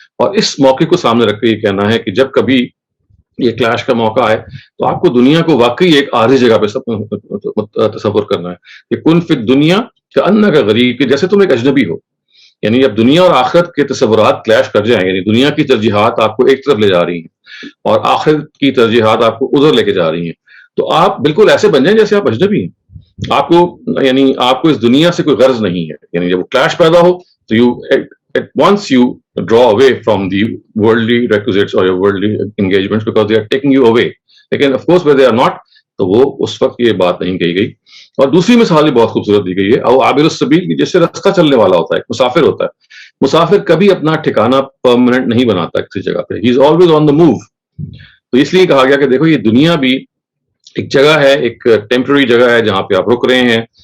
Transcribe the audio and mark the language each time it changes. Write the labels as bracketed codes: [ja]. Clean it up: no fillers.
[ur] اور اس موقع کو سامنے رکھ کے یہ کہنا ہے کہ جب کبھی یہ کلیش کا موقع آئے تو آپ کو دنیا کو واقعی ایک عارضی جگہ پہ تصور کرنا ہے کہ [ar] کن فی الدنیا کانک غریب, [ur] کہ جیسے تم ایک اجنبی ہو. یعنی اب دنیا اور آخرت کے تصورات کلیش کر جائیں, یعنی دنیا کی ترجیحات آپ کو ایک طرف لے جا رہی ہیں اور آخرت کی ترجیحات آپ کو ادھر لے کے جا رہی ہیں, تو آپ بالکل ایسے بن جائیں جیسے آپ اجنبی ہیں. آپ کو اس دنیا سے کوئی غرض نہیں ہے. یعنی جب وہ کلیش پیدا ہو تو [en] at once you draw away from the worldly requisites or your worldly engagements because they are taking you away. [ur] لیکن [en] of course where they are not, [ur] تو وہ اس وقت یہ بات نہیں کہی گئی. اور دوسری مثال بھی بہت خوبصورت دی گئی ہے, [ar] او عابر السبیل, [ur] جیسے راستہ چلنے والا ہوتا ہے, مسافر ہوتا ہے. مسافر کبھی اپنا ٹھکانہ پرماننٹ نہیں بناتا کسی جگہ پہ, [en] He is always on the move. [ur] تو اس لیے کہا گیا کہ دیکھو یہ دنیا بھی ایک جگہ ہے, ایک ٹیمپرری جگہ ہے جہاں پہ آپ رک رہے ہیں.